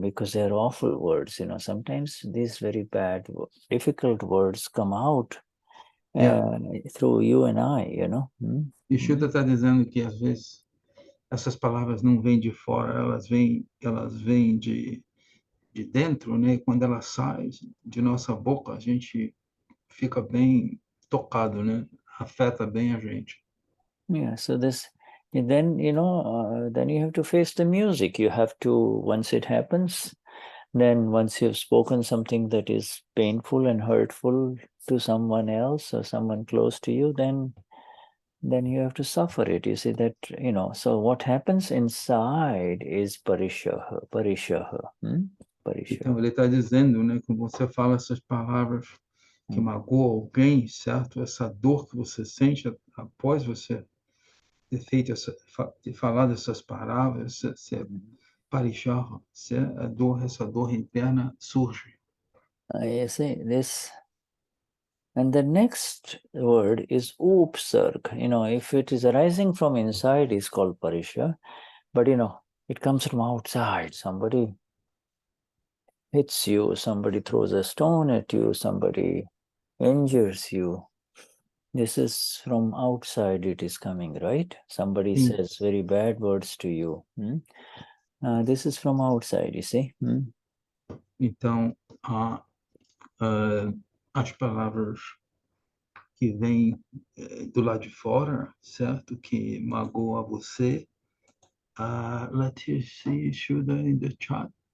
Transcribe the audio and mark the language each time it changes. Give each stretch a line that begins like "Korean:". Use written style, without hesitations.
English: Because they're awful words. Sometimes these very bad, difficult words come out through you and I.
Portuguese: E Shuddha está dizendo que às vezes essas palavras não vêm de fora, elas vêm de dentro, né? Quando elas saem de nossa boca, a gente fica bem tocado, né? Afeta bem a gente.
English: Yeah, so this, and then, then you have to face the music. You have to, once it happens, then once you've spoken something that is painful and hurtful to someone else or someone close to you, then you have to suffer it. You see that, so what happens inside is parishaha. Parishaha.
Portuguese: Então, ele está dizendo, né, que você fala essas palavras que magoam alguém, certo? Essa dor que você sente após você ter feito ter falado essas palavras, parishaha, essa dor interna surge.
English: You see this. And the next word is upsarg. If it is arising from inside, it's called parisha. But, it comes from outside. Somebody hits you, somebody throws a stone at you, somebody injures you. This is from outside it is coming, right? Somebody says very bad words to you. This is from outside, you see.
Portuguese: Então, as palavras que vêm do lado de fora, certo? Que magoa você.
English: Let's see, Shuddha in the chat.